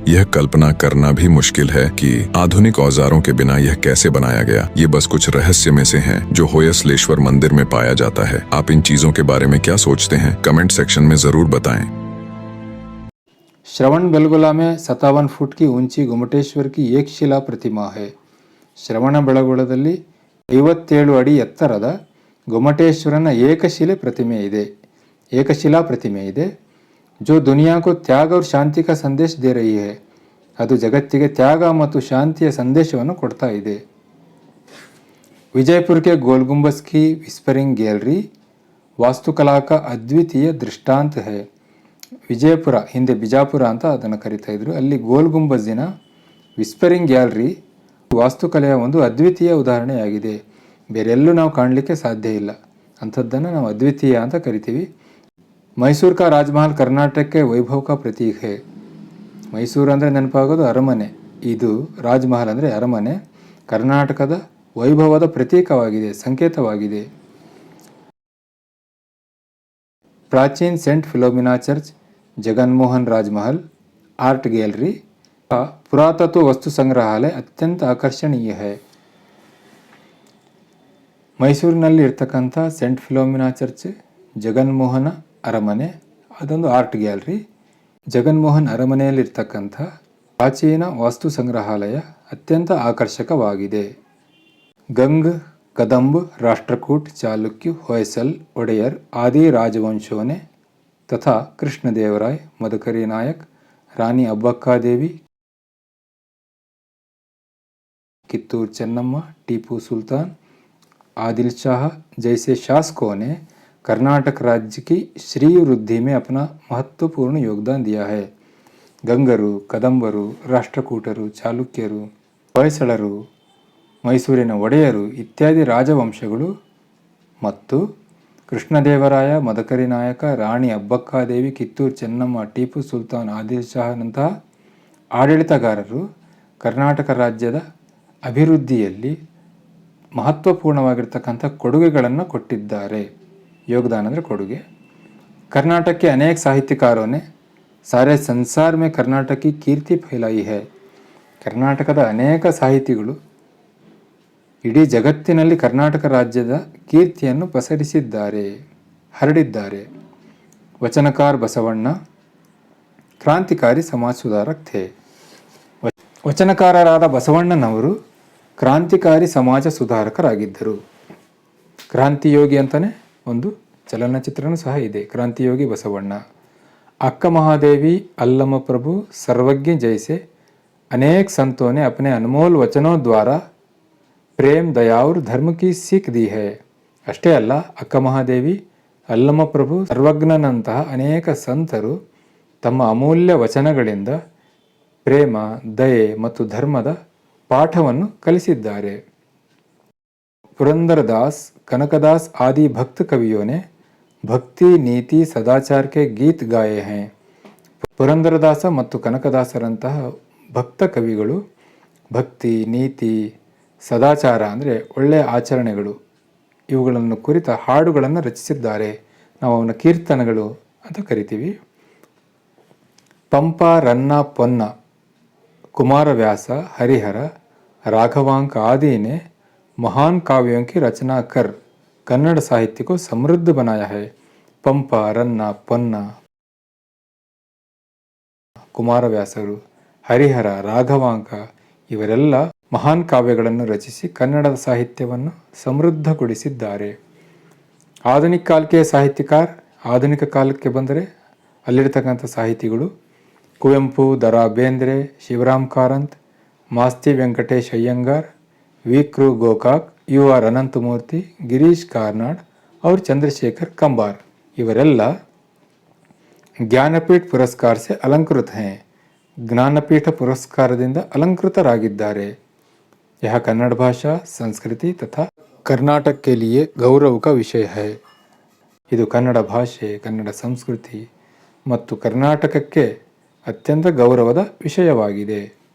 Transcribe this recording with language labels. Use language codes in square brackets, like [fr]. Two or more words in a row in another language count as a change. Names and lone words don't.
[hi] यह कल्पना करना भी मुश्किल है कि आधुनिक औजारों के बिना यह कैसे बनाया गया। ये बस कुछ रहस्य में से हैं जो होयसलेश्वर मंदिर में पाया जाता है। आप इन चीजों के बारे में क्या सोचते हैं? कमेंट सेक्शन में जरूर बताएं। श्रवण बेलगोला में 57 फुट की ऊंची गोमटेश्वर की एक शिला प्रतिमा है। [kn] ಶ್ರವಣ ಬೆಳಗೊಳದಲ್ಲಿ 57 ಅಡಿ ಎತ್ತರದ गोमटेश्वरನ ಏಕಶಿಲಾ ಪ್ರತಿಮೆ ಇದೆ, [hi] जो दुनिया को त्याग और शांति का संदेश दे रही है। [kn] ಅದು ಜಗತ್ತಿಗೆ ತ್ಯಾಗ ಮತ್ತು ಶಾಂತಿಯ ಸಂದೇಶವನ್ನು ಕೊಡ್ತಾ ಇದೆ। [hi] विजयपुर के गोल गुंबज की विस्परिंग गैलरी वास्तुकला का अद्वितीय दृष्टांत है। [kn] ವಿಜಯಪುರ, ಹಿಂದೆ ಬಿಜಾಪುರ ಅಂತ ಅದನ್ನು ಕರಿತಾ ಇದ್ರು, ಅಲ್ಲಿ ಗೋಲ್ ಗುಂಬಜ್ಜಿನ ವಿಸ್ಪರಿಂಗ್ ಗ್ಯಾಲರಿ ವಾಸ್ತುಕಲೆಯ ಒಂದು ಅದ್ವಿತೀಯ ಉದಾಹರಣೆಯಾಗಿದೆ। ಬೇರೆಲ್ಲೂ ನಾವು ಕಾಣಲಿಕ್ಕೆ ಸಾಧ್ಯ ಇಲ್ಲ, ಅಂಥದ್ದನ್ನು ನಾವು ಅದ್ವಿತೀಯ ಅಂತ ಕರಿತೀವಿ। [hi] मैसूर का राजमहल ಕರ್ನಾಟಕಕ್ಕೆ वैभव का प्रतीक है। [kn] ಮೈಸೂರು ಅಂದರೆ ನೆನಪಾಗೋದು ಅರಮನೆ, ಇದು ರಾಜಮಹಲ್ ಅಂದರೆ ಅರಮನೆ, ಕರ್ನಾಟಕದ ವೈಭವದ ಪ್ರತೀಕವಾಗಿದೆ, ಸಂಕೇತವಾಗಿದೆ। [hi] प्राचीन सेंट फिलोमिना चर्च, जगनमोहन राजमहल आर्ट गैलरी का पुरातत्व वस्तु संग्रहालय अत्यंत आकर्षणीय है। [kn] ಮೈಸೂರಿನಲ್ಲಿ ಇರ್ತಕ್ಕಂಥ ಸೆಂಟ್ ಫಿಲೋಮಿನಾ ಚರ್ಚ್, ಜಗನ್ಮೋಹನ ಅರಮನೆ ಅದೊಂದು ಆರ್ಟ್ ಗ್ಯಾಲರಿ, ಜಗನ್ಮೋಹನ್ ಅರಮನೆಯಲ್ಲಿರ್ತಕ್ಕಂಥ ಪ್ರಾಚೀನ ವಾಸ್ತು ಸಂಗ್ರಹಾಲಯ ಅತ್ಯಂತ ಆಕರ್ಷಕವಾಗಿದೆ। [hi] ಗಂಗ್, कदम्ब, राष्ट्रकूट, चालुक्य, होयसल, ओडेयर आदि राजवंशों ने तथा कृष्णदेवराय, मदकरी नायक, रानी अब्बक्का देवी, कित्तूर चेन्नम्मा, टीपू सुल्तान, आदिल शाह जैसे शासकों ने कर्नाटक राज्य की श्री वृद्धि में अपना महत्वपूर्ण योगदान दिया है। [kn] ಗಂಗರು, ಕದಂಬರು, ರಾಷ್ಟ್ರಕೂಟರು, ಚಾಲುಕ್ಯರು, ಹೊಯ್ಸಳರು, ಮೈಸೂರಿನ ಒಡೆಯರು ಇತ್ಯಾದಿ ರಾಜವಂಶಗಳು ಮತ್ತು ಕೃಷ್ಣದೇವರಾಯ, ಮದಕರಿ ನಾಯಕ, ರಾಣಿ ಅಬ್ಬಕ್ಕಾದೇವಿ, ಕಿತ್ತೂರು ಚೆನ್ನಮ್ಮ, ಟಿಪ್ಪು ಸುಲ್ತಾನ್, ಆದಿಲ್ ಶಾಹನಂತಹ ಆಡಳಿತಗಾರರು ಕರ್ನಾಟಕ ರಾಜ್ಯದ ಅಭಿವೃದ್ಧಿಯಲ್ಲಿ ಮಹತ್ವಪೂರ್ಣವಾಗಿರ್ತಕ್ಕಂಥ ಕೊಡುಗೆಗಳನ್ನು ಕೊಟ್ಟಿದ್ದಾರೆ। योगदान ಅಂದರೆ ಕೊಡುಗೆ। [hi] कर्नाटक के अनेक साहित्यकारों ने सारे संसार में कर्नाटक की कीर्ति फैलाई है। [kn] ಕರ್ನಾಟಕದ ಅನೇಕ ಸಾಹಿತಿಗಳು ಇಡೀ ಜಗತ್ತಿನಲ್ಲಿ ಕರ್ನಾಟಕ ರಾಜ್ಯದ ಕೀರ್ತಿಯನ್ನು ಪಸರಿಸಿದ್ದಾರೆ, ಹರಡಿದ್ದಾರೆ। [hi] वचनकार बसवण्णा क्रांतिकारी समाज सुधारक थे। [kn] ವಚನಕಾರರಾದ ಬಸವಣ್ಣನವರು ಕ್ರಾಂತಿಕಾರಿ ಸಮಾಜ ಸುಧಾರಕರಾಗಿದ್ದರು। ಕ್ರಾಂತಿಯೋಗಿ ಅಂತಲೇ ಒಂದು ಚಲನಚಿತ್ರನೂ ಸಹ ಇದೆ, ಕ್ರಾಂತಿಯೋಗಿ ಬಸವಣ್ಣ। [hi] अक्का महादेवी, अल्लम प्रभु, सर्वज्ञ जैसे अनेक संतों ने अपने अनमोल वचनों द्वारा प्रेम, दया और धर्म की सीख दी है। [kn] ಅಷ್ಟೇ ಅಲ್ಲ, ಅಕ್ಕ ಮಹಾದೇವಿ, ಅಲ್ಲಮ ಪ್ರಭು, ಸರ್ವಜ್ಞನಂತಹ ಅನೇಕ ಸಂತರು ತಮ್ಮ ಅಮೂಲ್ಯ ವಚನಗಳಿಂದ ಪ್ರೇಮ, ದಯೆ ಮತ್ತು ಧರ್ಮದ ಪಾಠವನ್ನು ಕಲಿಸಿದ್ದಾರೆ। [hi] पुरंदरदास, कनकदास आदि भक्त कवियों ने [kn] ಭಕ್ತಿ ನೀತಿ ಸದಾಚಾರಕ್ಕೆ [hi] गीत गाये हैं. [kn] ಪುರಂದರದಾಸ ಮತ್ತು ಕನಕದಾಸರಂತಹ ಭಕ್ತ ಕವಿಗಳು ಭಕ್ತಿ ನೀತಿ ಸದಾಚಾರ ಅಂದರೆ ಒಳ್ಳೆಯ ಆಚರಣೆಗಳು ಇವುಗಳನ್ನು ಕುರಿತ ಹಾಡುಗಳನ್ನು ರಚಿಸಿದ್ದಾರೆ. ನಾವು ಅವನ ಕೀರ್ತನೆಗಳು ಅಂತ ಕರಿತೀವಿ. [hi] पंपा, रन्ना, पोन्ना, कुमारव्यास, हरिहर, राघवांक आदि ने महान काव्यों की रचना कर कन्नड़ साहित्य को समृद्ध बनाया है. पंपा, रन्ना, पोन्ना, [kn] ಕುಮಾರವ್ಯಾಸರು, ಹರಿಹರ, ರಾಘವಾಂಕ ಇವರೆಲ್ಲ ಮಹಾನ್ ಕಾವ್ಯಗಳನ್ನು ರಚಿಸಿ ಕನ್ನಡದ ಸಾಹಿತ್ಯವನ್ನು ಸಮೃದ್ಧಗೊಳಿಸಿದ್ದಾರೆ. ಆಧುನಿಕ ಕಾಲಕ್ಕೆ ಸಾಹಿತ್ಯಕಾರ, ಆಧುನಿಕ ಕಾಲಕ್ಕೆ ಬಂದರೆ ಅಲ್ಲಿರ್ತಕ್ಕಂಥ ಸಾಹಿತಿಗಳು ಕುವೆಂಪು, ದ.ರಾ. ಬೇಂದ್ರೆ, ಶಿವರಾಮ್ ಕಾರಂತ್, ಮಾಸ್ತಿ ವೆಂಕಟೇಶ್ ಅಯ್ಯಂಗಾರ್, ವಿ.ಕೃ. ಗೋಕಾಕ್, ಯು.ಆರ್. ಅನಂತಮೂರ್ತಿ, ಗಿರೀಶ್ ಕಾರ್ನಾಡ್ और चंद्रशेखर कंबार ಇವರೆಲ್ಲ ಜ್ಞಾನಪೀಠ ಪುರಸ್ಕಾರ [hi] से अलंकृत हैं. [kn] ಜ್ಞಾನಪೀಠ ಪುರಸ್ಕಾರದಿಂದ ಅಲಂಕೃತರಾಗಿದ್ದಾರೆ. [hi] यह कन्नड़ भाषा, संस्कृति तथा कर्नाटक के लिए गौरव का विषय है. [kn] ಇದು ಕನ್ನಡ ಭಾಷೆ, ಕನ್ನಡ ಸಂಸ್ಕೃತಿ ಮತ್ತು ಕರ್ನಾಟಕಕ್ಕೆ ಅತ್ಯಂತ ಗೌರವದ ವಿಷಯವಾಗಿದೆ.